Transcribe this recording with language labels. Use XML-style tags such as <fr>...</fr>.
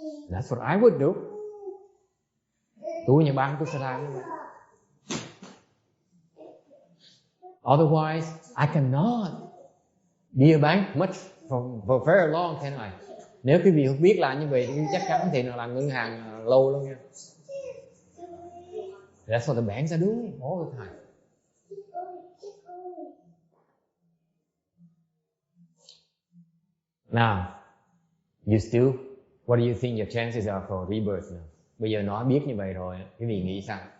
<en>That's what I would do.</en> <vi>Tôi nhà băng tôi sẽ làm như vậy.</vi> <en>Otherwise, I cannot be a bank much for very long, can I?</en> <vi>Nếu quý vị không biết làm như vậy, thì chắc chắn thì là làm ngân hàng lâu lắm nha.</vi> <en>That's what the banks are doing all the time. Now, what do you think your chances are for rebirth now?</en> <vi>Bây giờ nói biết như vậy rồi, quý vị nghĩ sao?</vi>